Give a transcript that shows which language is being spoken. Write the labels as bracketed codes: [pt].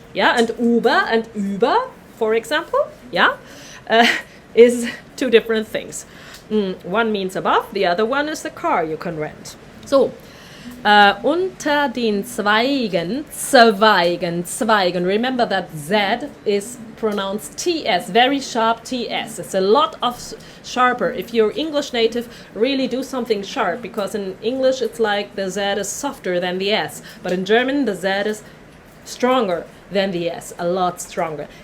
[en] Yeah, and Uber and über, for example, yeah, is two different things. One means above, the other one is the car you can rent. [de] So, unter den Zweigen, Zweigen. [en] Remember that Z is pronounced TS, very sharp TS. It's a lot of sharper. If you're English native, really do something sharp, because in English it's like the Z is softer than the S, but in German the Z is stronger than the S, a lot stronger.